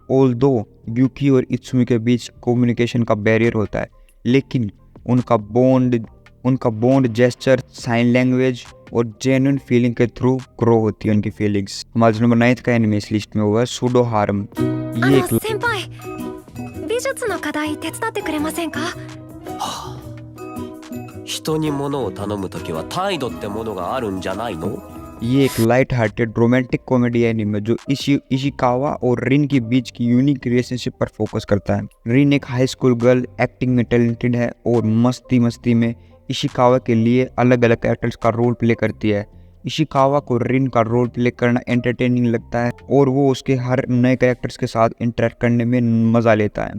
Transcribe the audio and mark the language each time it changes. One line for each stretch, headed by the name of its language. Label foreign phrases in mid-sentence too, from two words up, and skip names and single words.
Hindi: ऑल्दो यूकी और इत्सुमी के बीच कम्युनिकेशन का बैरियर होता है, लेकिन उनका
English: bond gesture, sign language
Hindi: और
English: genuine feeling
Hindi: के
English: through grow
Hindi: होती है उनकी फीलिंग्स। हमारा नंबर 9 का एनिमे इस लिस्ट में हुआ है सूडो हार्म। ये एक
Japanese: 先輩美術の課題手伝ってくれませんか？人に物を頼むときは態度ってものがあるんじゃないの?
Hindi: ये एक
English: light hearted romantic comedy anime
Hindi: जो इशिकावा और रिन के बीच की
English: unique relationship
Hindi: पर फोकस करता है। रिन एक
English: high school girl acting
Hindi: में टैलेंटेड है और मस्ती मस्ती में इशिकावा के लिए अलग अलग कैरेक्टर्स का
English: role play
Hindi: करती है। इशिकावा को रिन का
English: role play
Hindi: करना एंटरटेनिंग लगता है और वो उसके हर नए कैरेक्टर्स के साथ इंटरेक्ट करने में मज़ा लेता है।